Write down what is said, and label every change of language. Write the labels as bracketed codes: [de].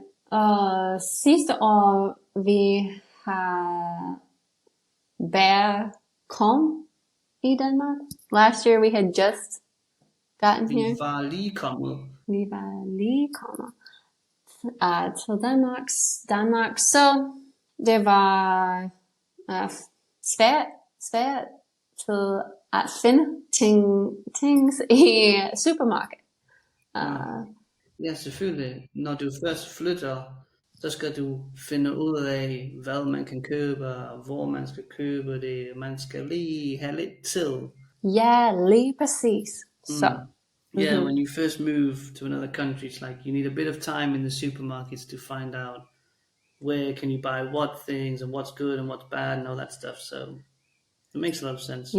[da] Og sidste år vi har Velkommen i Danmark. [en] Last year we had just gotten [da] Vi [en] here. [da] var lige kommet. Vi var lige kommet til Danmark. Så det var svært til at finde ting i supermarkedet. Ja, selvfølgelig. Når du først flytter, så skal du finde ud af, hvad man kan købe, og hvor man skal købe det. Man skal lige have lidt tid. Ja, lige præcis. Så. [en] Yeah, when you first move to another country, it's like you need a bit of time in the supermarkets to find out where can you buy what things and what's good and what's bad and all that stuff. So it makes a lot of sense.